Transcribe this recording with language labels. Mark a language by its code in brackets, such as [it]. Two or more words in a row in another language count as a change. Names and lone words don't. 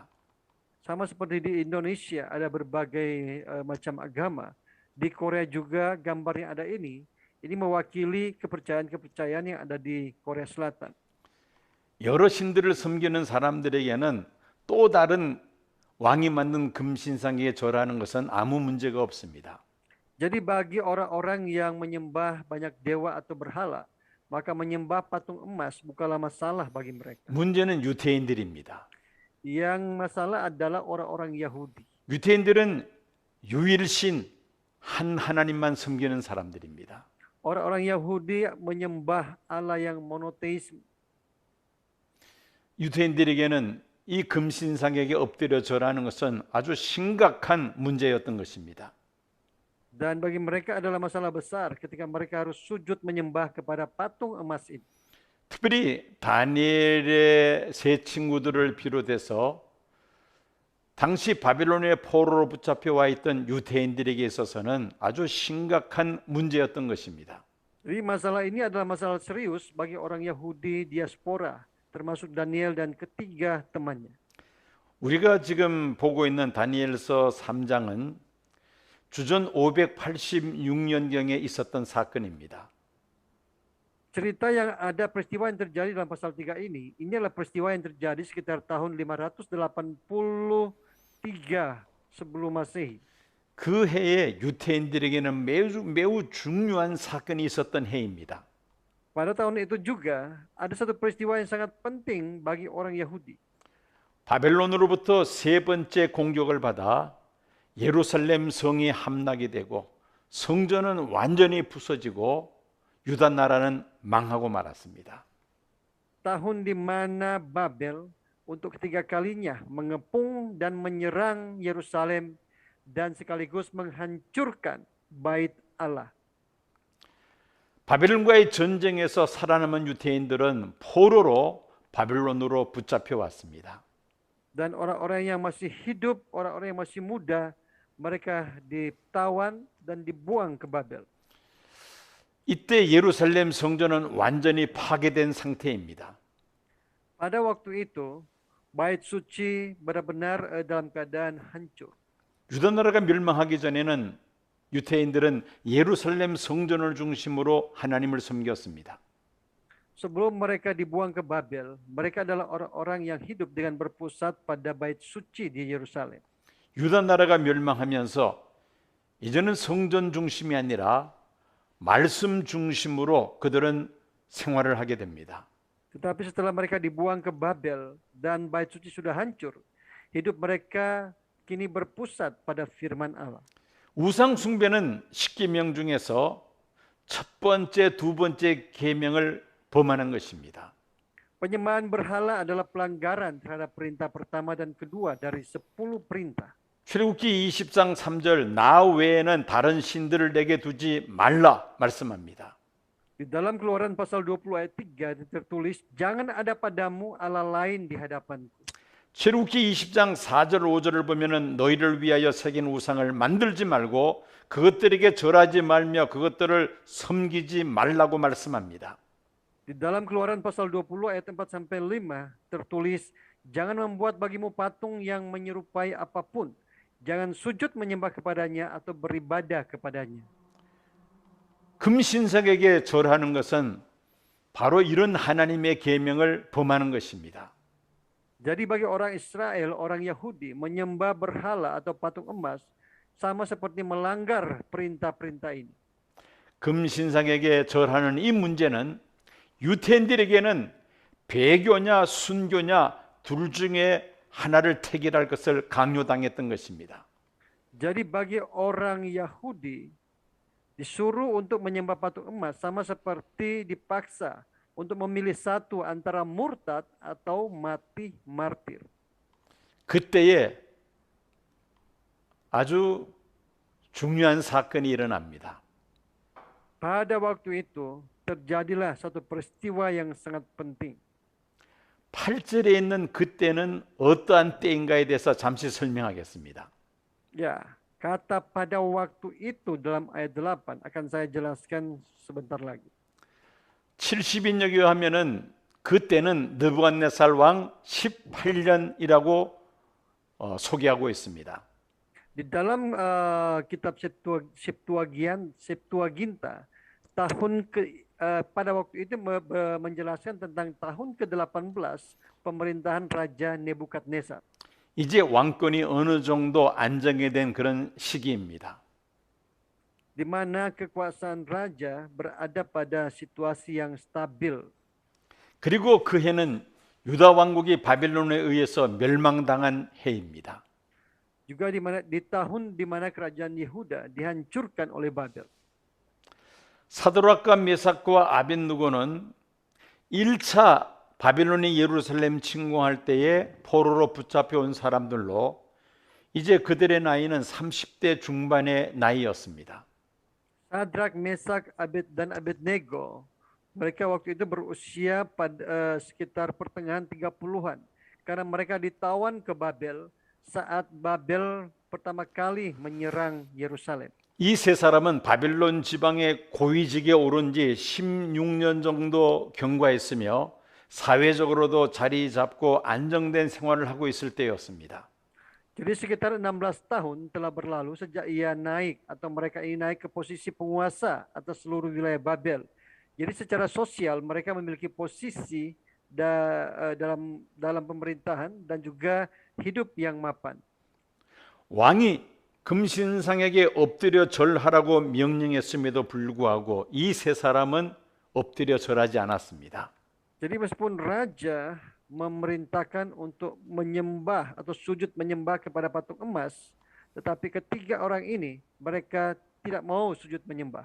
[id] Sama seperti di Indonesia ada berbagai macam agama. Di Korea juga gambar yang ada ini mewakili kepercayaan-kepercayaan yang ada di Korea Selatan. [ko] 여러 신들을 섬기는 사람들에게는 또 다른 왕이 만든 금신상에 절하는 것은 아무 문제가 없습니다. [id] Jadi bagi orang-orang yang menyembah banyak dewa atau berhala, maka menyembah patung emas bukanlah masalah bagi mereka. [ko] 문제는 유대인들입니다. [id] Yang masalah adalah orang-orang Yahudi. [ko] 유대인들은 유일신 한 하나님만 섬기는 사람들입니다. [id] Orang-orang Yahudi menyembah Allah yang monoteisme. [ko] 유대인들에게는 이 금신상에게 엎드려 절하는 것은 아주 심각한 문제였던 것입니다. [id] Dan bagi mereka adalah masalah besar ketika mereka harus sujud menyembah kepada patung emas ini. [ko] 특별히 다니엘의 세 친구들을 비롯해서 당시 바빌론의 포로로 붙잡혀 와 있던 유대인들에게 있어서는 아주 심각한 문제였던 것입니다. [id] Jadi masalah ini adalah masalah serius bagi orang Yahudi diaspora, termasuk Daniel dan ketiga temannya. [ko] 우리가 지금 보고 있는 다니엘서 3장은 주전 586년경에 있었던 사건입니다. [id] Cerita yang ada peristiwa yang terjadi dalam pasal 3 ini adalah peristiwa yang terjadi sekitar tahun 583 sebelum Masehi. [ko] 그 해에 유대인들에게는 매우 중요한 사건이 있었던 해입니다. [id] Pada tahun itu juga ada satu peristiwa yang sangat penting bagi orang Yahudi. [ko] 바벨론으로부터 세 번째 공격을 받아 예루살렘 성이 함락이 되고 성전은 완전히 부서지고 유다 나라는 망하고 말았습니다. [id] Tahun di mana Babel untuk ketiga kalinya mengepung dan menyerang Yerusalem dan sekaligus menghancurkan bait Allah. [ko] 바벨론과의 전쟁에서 살아남은 유대인들은 포로로 바벨론으로 붙잡혀 왔습니다. [id] Dan orang-orang yang masih hidup, orang-orang yang masih muda, mereka ditawan dan dibuang ke Babel. [ko] 이때 예루살렘 성전은 완전히 파괴된 상태입니다. [id] Pada waktu itu, bait suci benar-benar dalam keadaan hancur. [ko] 유다 나라가 멸망하기 전에는 유대인들은 예루살렘 성전을 중심으로 하나님을 섬겼습니다. [id] Sebelum mereka dibuang ke Babel, mereka adalah orang-orang yang hidup dengan berpusat pada bait suci di Yerusalem. [ko] 유다 나라가 멸망하면서 이제는 성전 중심이 아니라 말씀 중심으로 그들은 생활을 하게 됩니다. [id] Tetapi setelah mereka dibuang ke Babel dan bait suci sudah hancur, hidup mereka kini berpusat pada firman Allah. [ko] 우상 숭배는 십계명 중에서 첫 번째, 두 번째 계명을 범하는 것입니다. [id] Penyembahan berhala adalah pelanggaran terhadap perintah pertama dan kedua dari 10 perintah. [ko] 출애굽기 20장 3절 나 외에는 다른 신들을 내게 두지 말라 말씀합니다. [id] Di dalam Keluaran pasal 20 ayat 3 tertulis, jangan ada padamu Allah lain di hadapanku. [ko] 출애굽기 20장 4절 5절을 보면은 너희를 위하여 새긴 우상을 만들지 말고 그것들에게 절하지 말며 그것들을 섬기지 말라고 말씀합니다. [id] Di dalam Keluaran pasal 20 ayat 4 sampai 5 tertulis, jangan membuat bagimu patung yang menyerupai apapun. Jangan sujud menyembah kepadanya atau beribadah kepadanya. [ko] 금신석에게 절하는 것은 바로 이런 하나님의 계명을 범하는 것입니다. [id] Jadi bagi orang Israel, orang Yahudi, menyembah berhala atau patung emas sama seperti melanggar perintah-perintah ini. [ko] 금신상에게 절하는 이 문제는 유태인들에게는 배교냐 순교냐 둘 중에 하나를 택이할 것을 강요당했던 것입니다. [id] Jadi bagi orang Yahudi disuruh untuk menyembah patung emas sama seperti dipaksa untuk memilih satu antara murtad atau mati martir. [ko] 그때에 아주 중요한 사건이 일어납니다. [id] Pada waktu itu terjadilah satu peristiwa yang sangat penting. [ko] 8절에 있는 그때는 어떠한 때인가에 대해서 잠시 설명하겠습니다. [id] Ya, kata pada waktu itu dalam ayat 8 akan saya jelaskan sebentar lagi. [ko] 70인역이 하면은 그때는 느부갓네살 왕 18년이라고 소개하고 있습니다. [id] Di dalam kitab Septuaginta, pada waktu itu menjelaskan tentang tahun ke-18 pemerintahan Raja Nebukadnezar. [ko] 이제 왕권이 어느 정도 안정이 된 그런 시기입니다. [id] Di mana kekuasaan raja berada pada situasi yang stabil. [ko] 그리고 그 해는 유다 왕국이 바벨론에 의해서 멸망당한 해입니다. [id] Juga di tahun di mana kerajaan Yehuda dihancurkan oleh Babel. [ko] 사드락과 메삭과 아벳느고는 1차 바벨론이 예루살렘 침공할 때에 포로로 붙잡혀온 사람들로 이제 그들의 나이는 30대 중반의 나이였습니다. [id] Sadrak, Mesak, dan Abednego, mereka waktu itu berusia pada sekitar pertengahan 30-an karena mereka ditawan ke Babel saat Babel pertama kali menyerang Yerusalem. [ko] 이 세 사람은 바벨론 지방의 고위직에 오른 지 16년 정도 경과했으며 사회적으로도 자리 잡고 안정된 생활을 하고 있을 때였습니다. [id] Jadi sekitar 16 tahun telah berlalu sejak ia naik atau mereka ini naik ke posisi penguasa atas seluruh wilayah Babel. Jadi secara sosial mereka memiliki posisi dalam pemerintahan dan juga hidup yang mapan. [ko] 왕이 금신상에게 엎드려 절하라고 명령했음에도 불구하고 이 세 사람은 엎드려 절하지 않았습니다. [id] Jadi meskipun raja memerintahkan untuk menyembah atau sujud menyembah kepada patung emas, tetapi ketiga orang ini mereka tidak mau sujud menyembah.